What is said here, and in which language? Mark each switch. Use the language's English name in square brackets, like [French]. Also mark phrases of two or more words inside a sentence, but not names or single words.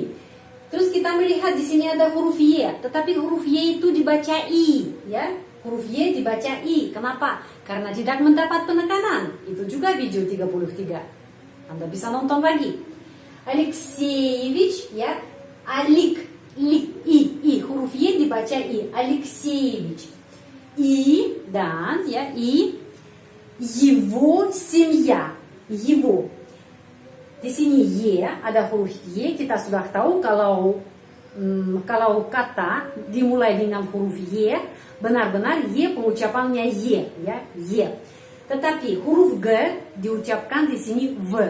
[Indonesian] Terus kita melihat di sini ada huruf Y, tetapi huruf Y itu dibaca I ya. Huruf Y dibaca I. Kenapa? Karena tidak mendapat penekanan. Itu juga video 33. Anda bisa nonton lagi. Alexeyevich ya. I. Huruf Y dibaca I. Alexeyevich. I dan ya I. [Russian] Его семья. Его. [Indonesian] Di sini Y ada huruf Y. Kita sudah tahu kalau kata dimulai dengan huruf Y, benar-benar Y pengucapannya Y ya, Y. Tetapi huruf G diucapkan di sini V.